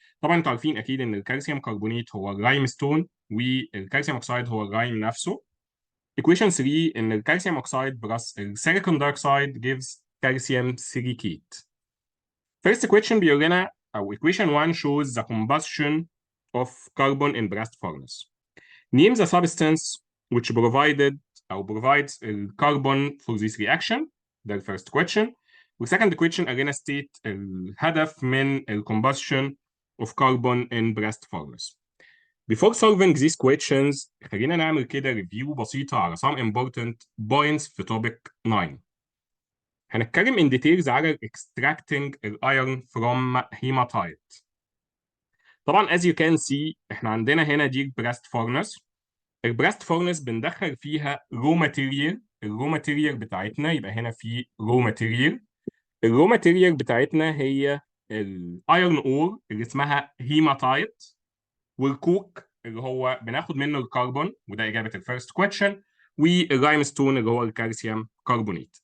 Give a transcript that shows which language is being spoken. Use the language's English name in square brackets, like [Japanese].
[Arabic] طبعا انتوا عارفين اكيد ان الكالسيوم كربونيت هو اللايم ستون والكالسيوم اوكسايد هو اللايم نفسه. [English] Equation 3 ان الكالسيوم اوكسايد plus السيليكون dioxide gives calcium silicate. First question [Arabic] بيقول لنا او [English] equation 1 shows the combustion of carbon in blast furnace. Name the substance which provides carbon for this reaction. [Arabic] ده [English] first question. second question again state [Arabic] الهدف من [English] combustion of carbon in blast furnace. Before solving these questions [Arabic] خلينا نعمل كده [English] review بسيطة على some important points في topic 9. [Arabic] هنتكلم [English] in details على extracting iron from hematite. [Arabic] طبعا [English] as you can see [Arabic] احنا عندنا هنا دي blast furnace. البلاست فورنس بندخل فيها رو ماتيريال. الرو ماتيريال بتاعتنا يبقى هنا في رو ماتيريال. الرو ماتيريال بتاعتنا هي الايرون اور اللي اسمها هيماتايت، والكوك اللي هو بناخد منه الكربون وده اجابه الفيرست كويشن، واللايم ستون اللي هو الكالسيوم كربونيت.